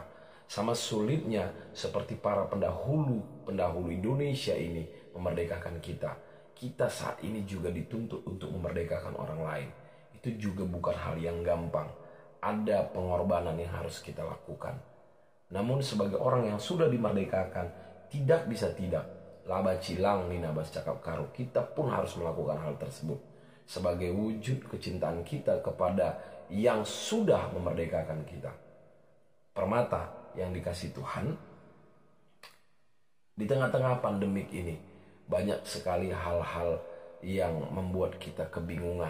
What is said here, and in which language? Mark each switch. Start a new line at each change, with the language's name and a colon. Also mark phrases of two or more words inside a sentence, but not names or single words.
Indonesian: Sama sulitnya seperti para pendahulu Indonesia ini memerdekakan kita. Kita saat ini juga dituntut untuk memerdekakan orang lain. Itu juga bukan hal yang gampang. Ada pengorbanan yang harus kita lakukan. Namun sebagai orang yang sudah dimerdekakan, tidak bisa tidak.
Batak Karo: Laba cilang ninabas cakap karu.
Indonesian: Kita pun harus melakukan hal tersebut. Sebagai wujud kecintaan kita kepada yang sudah memerdekakan kita. Permata yang dikasihi Tuhan, di tengah-tengah pandemik ini, banyak sekali hal-hal yang membuat kita kebingungan.